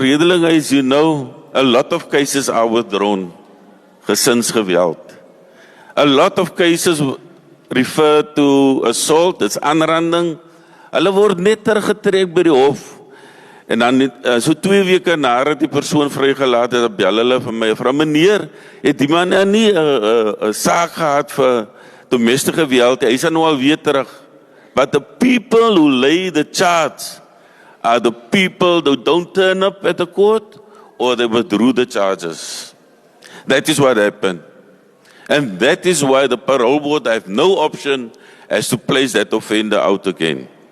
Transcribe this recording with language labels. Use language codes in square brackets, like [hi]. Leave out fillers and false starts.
[en] Redeling, as you know, a lot of cases are withdrawn. Gesinsgeweld. A lot of cases refer to assault, it's aanranding. [af] Hulle word net teruggetrek by die hof. En dan so 2 weke nadat die persoon vrygelaat het, bel hulle vir my, vrou meneer, het die man nie 'n saak gehad vir domestic geweld, hy is nou al weer terug. [en] But the people who lay the charge are the people who don't turn up at the court or they withdrew the charges. That is what happened. And that is why the parole board have no option as to place that offender out again.